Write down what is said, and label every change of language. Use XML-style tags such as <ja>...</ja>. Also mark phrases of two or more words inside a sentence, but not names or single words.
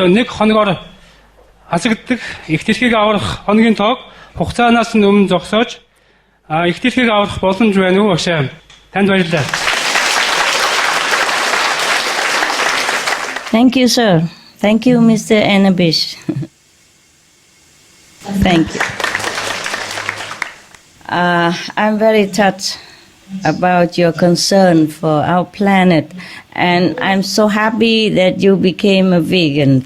<mn>нэг хоногоор хасагддаг их дэлхийг аврах хоногийн тоог хугацаанаас нь өмнө зогсоож их дэлхийг аврах боломж байна уу багшаа? Танд баярлалаа.</mn> <en>Thank you, sir. Thank you, Mr. Anabish. Thank you. I'm very touched about your concern for our planet, and I'm so happy that you became a vegan.</en>